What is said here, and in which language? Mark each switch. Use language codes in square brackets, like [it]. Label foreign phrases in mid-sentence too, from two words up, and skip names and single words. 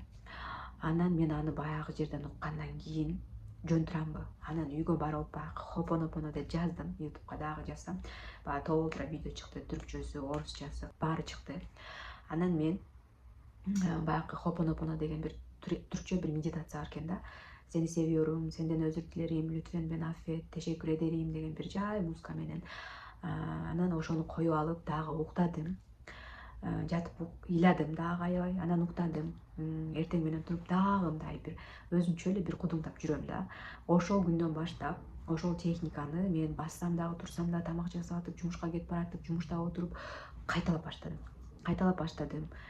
[ky] Анан мен аны баягы жерден уккандан кийин жөн турамбы? Анан үйгө барып баягы хопонопоно деп жаздым, ютубка дагы жазсам, баягы толтура видео чыкты, түркчөсү, орусчасы баары чыкты. Анан мен баягы хопонопоно деген бир түркчө бир медитация бар экен да. [tr] Seni seviyorum, senden özür dilerim, lütfen beni affet, teşekkür ederim [ky] деген бир жай музыка менен. Анан ошону коюп алып дагы уктадым. Жатып ыйладым дагы аябай, анан уктадым. Эртең менен туруп дагы мындай бир өзүмчө эле бир кудуңдап жүрөм да. Ошол күндөн баштап ошол техниканы мен бассам дагы, турсам да, тамак жасап атып, жумушка кетип баратып, жумушта отуруп кайталап баштадым.